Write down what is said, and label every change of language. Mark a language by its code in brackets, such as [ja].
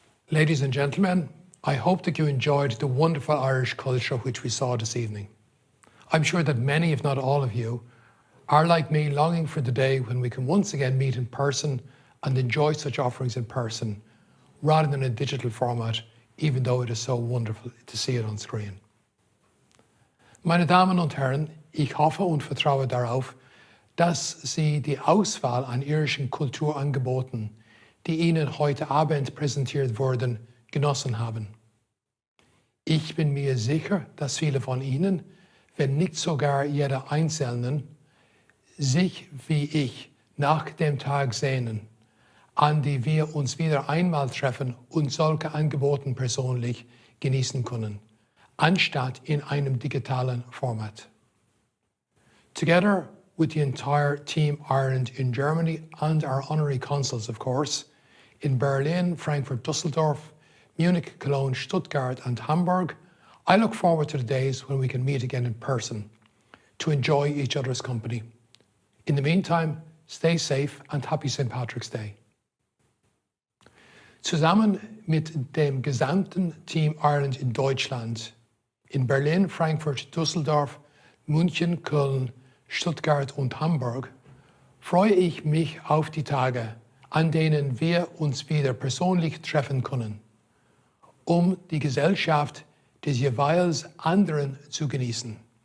[en] Ladies and gentlemen, I hope that you enjoyed the wonderful Irish culture which we saw this evening. I'm sure that many, if not all of you, are like me longing for the day when we can once again meet in person and enjoy such offerings in person rather than a digital format, even though it is so wonderful to see it on screen. [de] Meine Damen und Herren, ich hoffe und vertraue darauf, dass Sie die Auswahl an irischen Kulturangeboten, die Ihnen heute Abend präsentiert wurden, genossen haben. Ich bin mir sicher, dass viele von Ihnen, wenn nicht sogar jeder Einzelne, sich wie ich nach dem Tag sehnen, an die wir uns wieder einmal treffen und solche Angebote persönlich genießen können, anstatt in einem digitalen Format. [en] Together with the entire Team Ireland in Germany and our honorary consuls, of course, in Berlin, Frankfurt, Düsseldorf, Munich, Cologne, Stuttgart and Hamburg, I look forward to the days when we can meet again in person to enjoy each other's company. In the meantime, stay safe and happy St. Patrick's Day. [de] Zusammen mit dem gesamten Team Ireland in Deutschland, in Berlin, Frankfurt, Düsseldorf, München, Köln, Stuttgart und Hamburg, freue ich mich auf die Tage, an denen wir uns wieder persönlich treffen können, um die Gesellschaft des jeweils anderen zu genießen.